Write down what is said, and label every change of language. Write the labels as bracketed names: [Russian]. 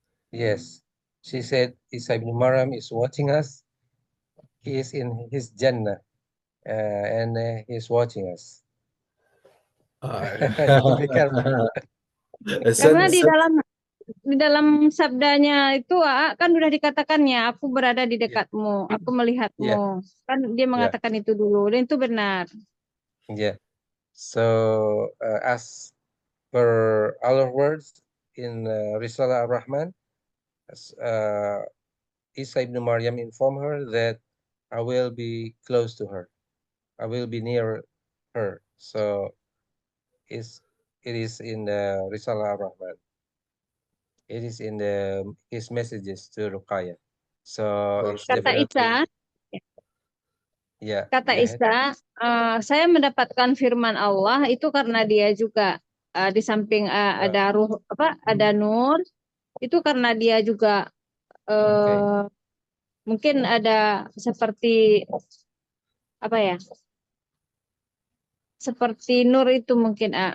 [English] Yes, she said Isa ibn Maryam is watching us. He is in his Jannah, and he's watching us. Be careful. [Indonesian] Karena di dalam sabdanya itu kan udah dikatakannya, aku berada di dekatmu, aku melihatmu. Kan dia mengatakan itu dulu, dan itu benar. [English] Yeah. So as per our words in Risalah Ar-Rahman, Isa ibn Maryam informed her that I will be close to her. I will be near her. So it is in the Risalah Ar-Rahman. It is in his messages to Ruqayah. So it's [Indonesian] Kata Isa, kata Isa, saya mendapatkan firman Allah itu karena dia juga di samping ada ruh ada nur, itu karena dia juga mungkin ada seperti seperti nur itu mungkin.